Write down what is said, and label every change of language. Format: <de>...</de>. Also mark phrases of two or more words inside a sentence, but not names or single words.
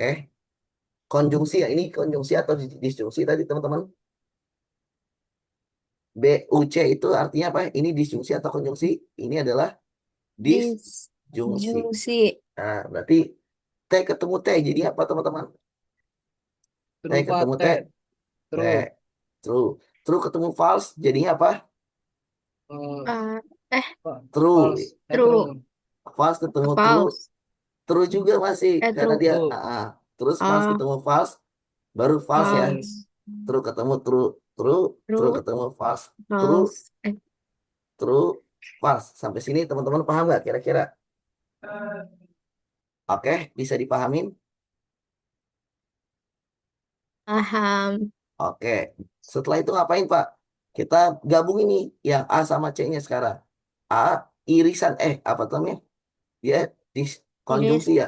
<id>Konjungsi ya, ini konjungsi atau disjungsi tadi teman-teman? BUC itu artinya apa? Ini disjungsi atau konjungsi? Ini adalah disjungsi. Disjungsi. Nah, berarti T ketemu T jadi apa teman-teman? T True, Pak, ketemu T, TF. T, True. true. True ketemu false jadinya apa? Eh, True. false. True. False ketemu true, False. true juga masih karena True. dia True. terus false Oh, ketemu false baru false ya. false.</id> <en>True ketemu true, true, true</en> <id>True.</id> <en>ketemu false, true,</en> <id>False.</id> <en>true, false.</en> <id>Sampai sini teman-teman paham nggak kira-kira? Oke, bisa dipahamin? Paham. Oke. Setelah itu ngapain, Pak? Kita gabung ini yang A sama C-nya sekarang. A irisan apa namanya? Dia konjungsi ya.</id>